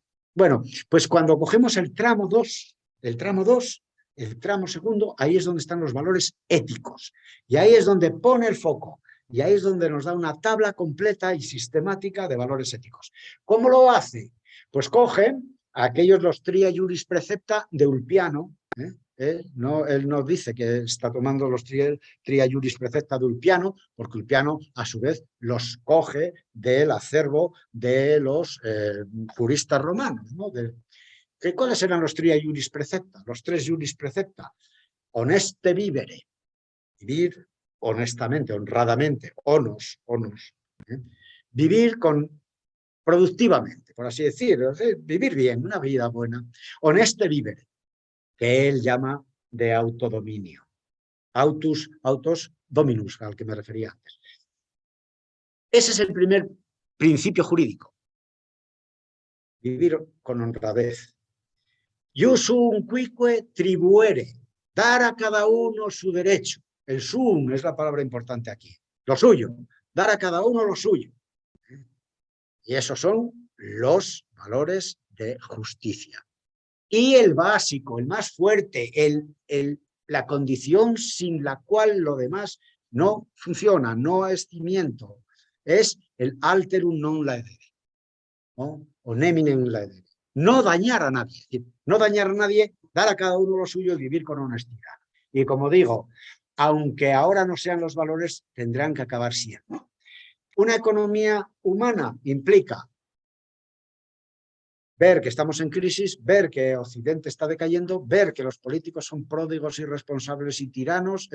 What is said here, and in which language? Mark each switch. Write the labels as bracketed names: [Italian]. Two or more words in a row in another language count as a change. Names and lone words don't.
[Spanish] Bueno, pues cuando cogemos el tramo 2, el tramo segundo, ahí es donde están los valores éticos. Y ahí es donde pone el foco. Y ahí es donde nos da una tabla completa y sistemática de valores éticos. ¿Cómo lo hace? Pues coge aquellos los [Latin] tria iuris precepta [Spanish] de Ulpiano, él nos dice que está tomando los [Latin] tria iuris precepta [Spanish] de Ulpiano, porque Ulpiano a su vez los coge del acervo de los juristas romanos, ¿no? ¿Cuáles eran los [Latin] tria iuris precepta? [Spanish] Los tres [Latin] iuris precepta: honeste vivere, [Spanish] vivir honestamente, honradamente, onos, vivir productivamente, por así decirlo, vivir bien, una vida buena, [Latin] honeste vivere, [Spanish] que él llama de autodominio, [Latin] autos dominus, [Spanish] al que me refería antes. Ese es el primer principio jurídico, vivir con honradez. [Latin] Iusum quique tribuere, [Spanish] dar a cada uno su derecho. El sum es la palabra importante aquí, lo suyo, dar a cada uno lo suyo. Y esos son los valores de justicia. Y el básico, el más fuerte, la condición sin la cual lo demás no funciona, no es cimiento, es el [Latin] alterum non laedere, [Spanish] ¿no? [Latin] O neminem laedere. [Spanish] No dañar a nadie, no dañar a nadie, dar a cada uno lo suyo y vivir con honestidad. Y como digo, aunque ahora no sean los valores, tendrán que acabar siendo. Una economía humana implica ver que estamos en crisis, ver que Occidente está decayendo, ver que los políticos son pródigos, irresponsables y tiranos.